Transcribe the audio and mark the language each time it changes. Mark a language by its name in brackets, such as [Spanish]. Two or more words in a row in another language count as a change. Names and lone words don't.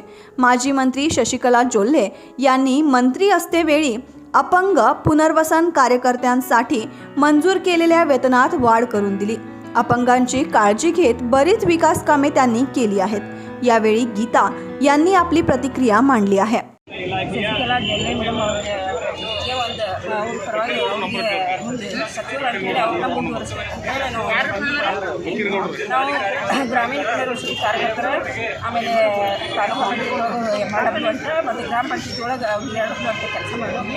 [Marathi] माजी मंत्री शशिकला जोल्हे यांनी मंत्री असतेवेळी अपंग पुनर्वसन कार्यकर्त्यांसाठी मंजूर केलेल्या वेतनात वाढ करून दिली. अपंगांची काळजी घेत बरीच विकास कामे त्यांनी केली आहेत. यावेळी गीता यांनी आपली प्रतिक्रिया मांडली आहे. [Kannada] ಶಶಿಕಲಾ ಜೊಲ್ಲೆ ಮೇಡಮ್ ಅವ್ರಿಗೆ ಒಂದು ಅವ್ರ ಪರವಾಗಿ ಅವ್ರಿಗೆ ಮುಂದೆ ಸಚಿವರು ಅಂತೇಳಿ ಅವ್ರನ್ನ ಮುಂದುವರಿಸ್ಬೇಕು ಅಂತೇಳಿ ನಾವು ಗ್ರಾಮೀಣ ಪುನರ್ವಸತಿ ಕಾರ್ಯಕರ್ತರು ಆಮೇಲೆ ತಾಲೂಕು ಮಾಡಬೇಕು ಅಂತ ಮತ್ತು ಗ್ರಾಮ ಪಂಚಾಯತಿ ಒಳಗೆ 2 ಅಂತ ಕೆಲಸ ಮಾಡಿದ್ವಿ.